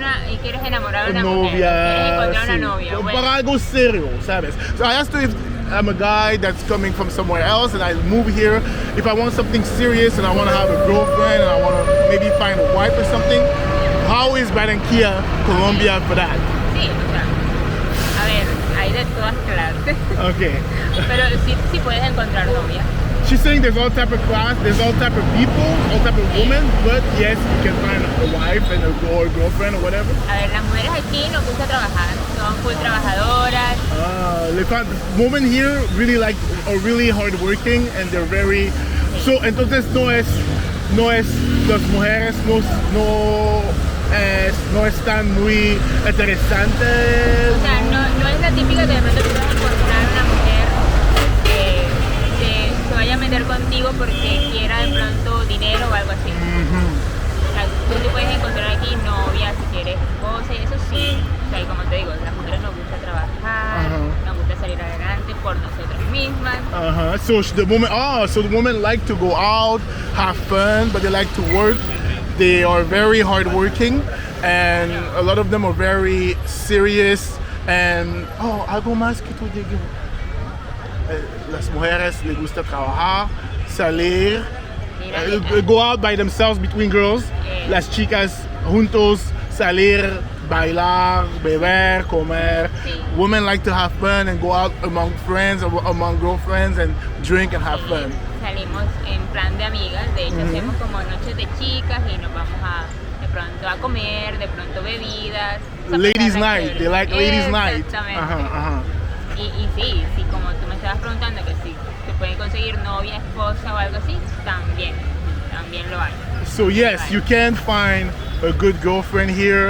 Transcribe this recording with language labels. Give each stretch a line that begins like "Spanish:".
Spanish: y quieres enamorar a una novia, mujer, quieres encontrar una novia. Bueno. Para algo serio, ¿sabes?
English: So I asked her if I'm a guy that's coming from somewhere else and I move here. If I want something serious and I want to have a girlfriend and I want to maybe find a wife or something, how is Barranquilla, Colombia for that?
Spanish: Sí, o sea, a ver, hay de todas clases.
English: Okay.
Spanish: Pero sí puedes encontrar novia.
English: She's saying there's all type of class, there's all type of people, all type of women, but yes, you can find a wife and or girlfriend or whatever.
Spanish: A ver, las mujeres aquí nos gusta trabajar, son full trabajadoras.
English: Women here are really hardworking and they're very.
Spanish: So entonces no es las mujeres no no están muy interesantes. O sea, no es la típica que de pronto tú vas a encontrar una mujer que se vaya a meter contigo porque quiera de pronto dinero o algo así. O sea, tú te puedes encontrar aquí novia, si quieres esposa, y eso sí. O sea, y como te digo, las mujeres nos gusta trabajar, nos gusta salir adelante por nosotras mismas.
English: So the women like to go out, have fun, but they like to work. They are very hardworking, and a lot of them are very serious.
Spanish: And algo más que tú digas. Las mujeres les gusta trabajar, salir,
English: go out by themselves between girls.
Spanish: Las chicas juntos salir, bailar, beber, comer. Sí.
English: Women like to have fun and go out among friends or among girlfriends and drink and have fun.
Spanish: Salimos en plan de amigas, de hecho hacemos como noches de chicas y nos vamos de pronto a comer, de pronto bebidas.
English: Ladies night, they like ladies night.
Spanish: Exactamente. Y sí, como tú me estabas preguntando que si se pueden conseguir novia, esposa o algo así, también lo hay.
English: So yes, you can find a good girlfriend here.